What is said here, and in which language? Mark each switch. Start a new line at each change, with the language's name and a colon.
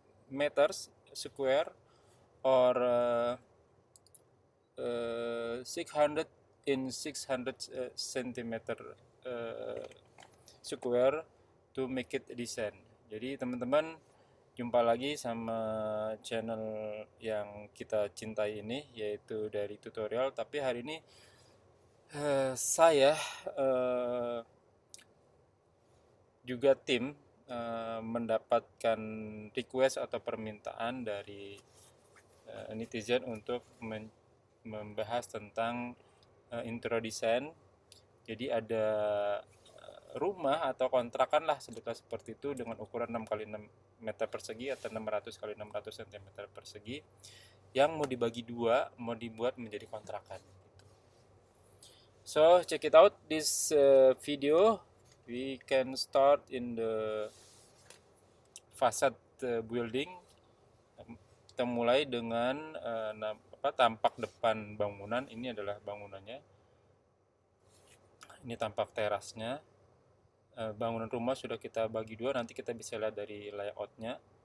English: meters square or 600 in 600 centimeter uh, square to make it design.
Indonesian: Jadi teman-teman jumpa lagi sama channel yang kita cintai ini, yaitu dari tutorial. Tapi hari ini saya uh, juga tim mendapatkan request atau permintaan dari netizen untuk membahas tentang interior design. Jadi ada rumah atau kontrakan lah sebutlah seperti itu dengan ukuran 6 kali 6 meter persegi atau 600 kali 600 cm persegi yang mau dibagi dua, mau dibuat menjadi kontrakan.
English: So check it out this video. We can start in the facade building.
Indonesian: Kita mulai dengan tampak depan bangunan. Ini adalah bangunannya. Ini tampak terasnya. Bangunan rumah sudah kita bagi dua. Nanti kita bisa lihat dari layoutnya.